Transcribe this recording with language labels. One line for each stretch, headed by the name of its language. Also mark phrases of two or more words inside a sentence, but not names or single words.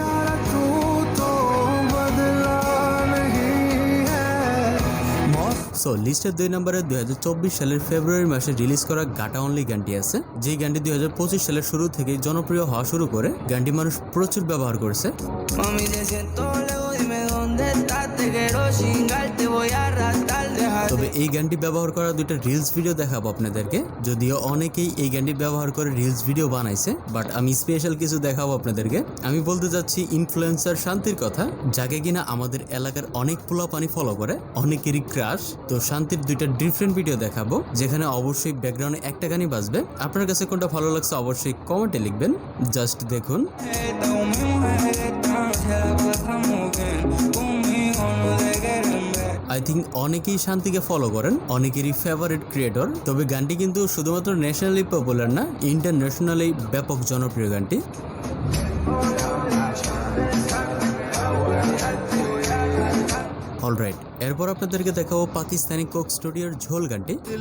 Bangla: সো লিস্টের 2 নম্বরে 2024 সালের ফেব্রুয়ারি মাসে রিলিজ করা গাটা অনলি গানটি আছে, যে গানটি 2025 সালের শুরু থেকে জনপ্রিয় হওয়া শুরু করে। গানটি মানুষ প্রচুর ব্যবহার করছে।
Spanish: Mami, te siento lejos, dime dónde estás. Te quiero chingar, te voy a arrastrar, deja.
Bangla: তবে এই গানটি ব্যবহার করা দুইটা
English: reels video
Bangla: দেখাবো আপনাদেরকে। যদিও অনেকেই এই গানটি ব্যবহার করে
English: reels video
Bangla: বানাইছে, বাট আমি স্পেশাল কিছু দেখাবো আপনাদেরকে। আমি বলতে চাচ্ছি ইনফ্লুয়েন্সার শান্তির কথা, যাকে কিনা আমাদের এলাকার অনেক পোলাপানি ফলো করে, অনেকেরই ক্রাশ। তো শান্তির দুইটা ডিফারেন্ট ভিডিও দেখাবো, যেখানে অবশ্যই ব্যাকগ্রাউন্ডে একটা গানই বাজবে। আপনার কাছে কোনটা ভালো লাগছে অবশ্যই কমেন্টে লিখবেন। জাস্ট দেখুন।
Spanish: Esta con mi mujer está, se la pasamos bien. Conmigo no te quieren ver.
English: I think
Bangla: অনেকেই শান্তিকে ফলো করেন, অনেকেরই
English: favourite creator.
Bangla: তবে গানটি কিন্তু শুধুমাত্র ন্যাশনালি পপুলার না, ইন্টারন্যাশনালি ব্যাপক জনপ্রিয় গানটি। অলরাইট, এরপর আপনাদেরকে দেখাবো পাকিস্তানি কোক স্টুডিওর ঝোল গানটি।